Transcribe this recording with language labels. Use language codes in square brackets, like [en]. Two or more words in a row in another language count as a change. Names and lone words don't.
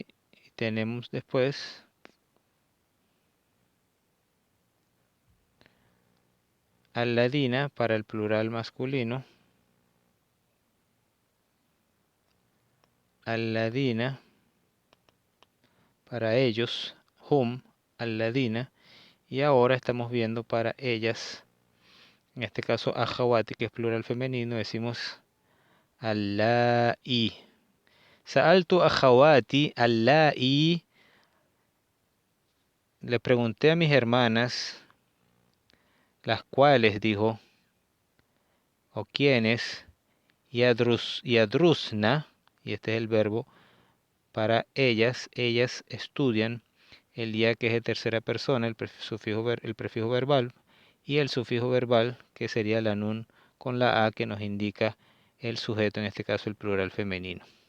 [es] Y tenemos después alladina para el plural masculino. Alladina para ellos, hum, alladina. Y ahora estamos viendo para ellas, en este caso akhawati, que es plural femenino, decimos allai. [ar] سألت أخواتي اللائي. [es] Le pregunté a mis hermanas, las cuales, dijo, o quienes, yadrusna, y este es el verbo, para ellas estudian el ya, que es de tercera persona, el prefijo verbal, y el sufijo verbal, que sería la nun con la a, que nos indica el sujeto, en este caso el plural femenino.